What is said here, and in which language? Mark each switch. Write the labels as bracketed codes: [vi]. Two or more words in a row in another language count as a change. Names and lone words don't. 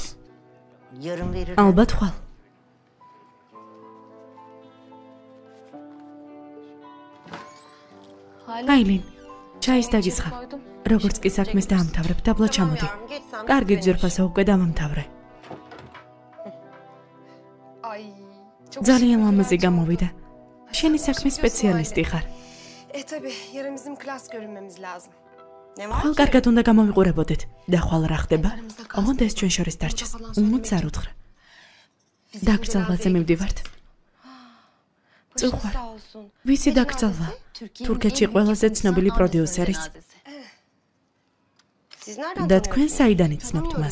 [ka] ალბათ ხვალ. ჰაილინ, ჩაის დაგისხავ. როგორც კი საქმეს დაამთავრებ, დაბლა ჩამოდი. კარგი ძვირფასა უკვე დავამთავრე. ძალიან ლამაზი გამოვიდა. შენი საქმის სპეციალისტი ხარ. [tr] tabii yarın bizim klas görünmemiz lazım. [ka] ხვალ კარგად უნდა გამოვიყურებოდეთ და ხვალ რა ხდება? ოღონდ ეს ჩვენ შორის დარჩეს. უმოც არ უთხრა. დაკრძალვაზე მივდივართ. წუხარ. ვისი დაკრძალვა? თურქეთში ყველაზე ცნობილი პროდიუსერის. და თქვენ საიდან იცნობთ მას?